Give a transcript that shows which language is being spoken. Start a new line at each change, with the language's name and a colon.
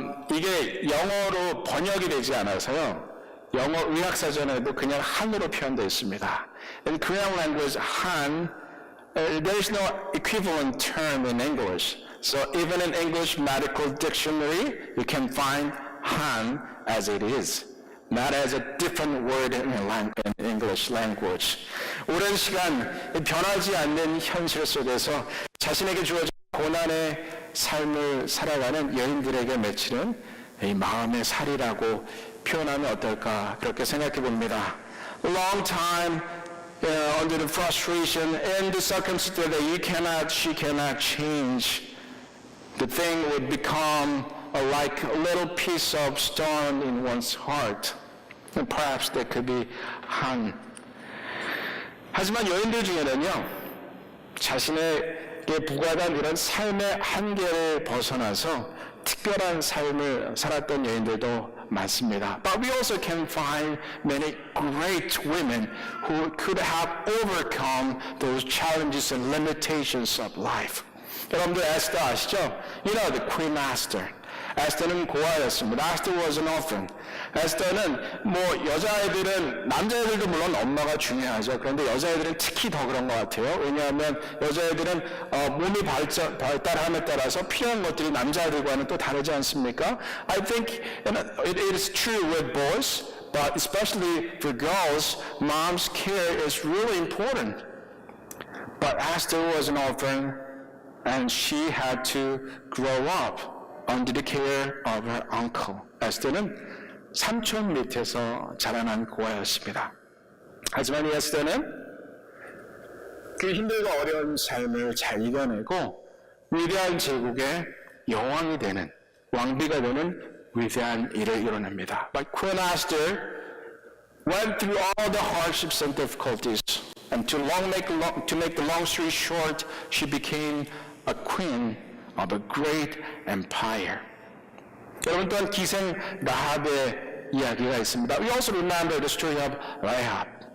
Korean: 이게 영어로 번역이 되지 않아서요. 영어 의학사전에도 그냥 한으로 표현되어 있습니다.
English: In Korean language, 한 there is no equivalent term in English. So even in English medical dictionary, you can find Han as it is, not as a different word in English language.
Korean: 오랜 시간 변하지 않는 현실 속에서 자신에게 주어진 고난의 삶을 살아가는 여인들에게 맺히는 이 마음의 살이라고 표현하면 어떨까 그렇게 생각해 봅니다.
English: A long time under the frustration and the circumstance that she cannot change, the thing would become like a little piece of stone in one's heart. And perhaps that could be Han.
Korean: 하지만 여인들 중에는요, 자신에게 부과된 이런 삶의 한계를 벗어나서 특별한 삶을 살았던 여인들도 많습니다.
English: But we also can find many great women who could have overcome those challenges and limitations of life.
Korean: 여러분들 에스더 아시죠?
English: You know the Queen Esther.
Korean: 에스더는 고아였습니다.
English: Esther was an orphan.
Korean: 에스더는 여자애들은, 남자애들도 물론 엄마가 중요하죠. 그런데 여자애들은 특히 더 그런 것 같아요. 왜냐하면 여자애들은 몸이 발달함에 따라서 필요한 것들이 남자애들과는 또 다르지 않습니까?
English: I think it is true with boys, but especially for girls, mom's care is really important. But Esther was an orphan, and she had to grow up under the care of her uncle.
Korean: 에스더는 삼촌 밑에서 자라난 고아였습니다. 하지만 이 에스더는 그 힘들고 어려운 삶을 잘 이겨내고 위대한 제국의 여왕이 되는, 왕비가 되는 위대한 일을 이뤄냅니다.
English: But Queen Esther went through all the hardships and difficulties, and to make the long story short, she became a queen of a great empire.
Korean: 여러분 또한 기생 라합의 이야기가 있습니다.
English: We also remember the story of Rahab.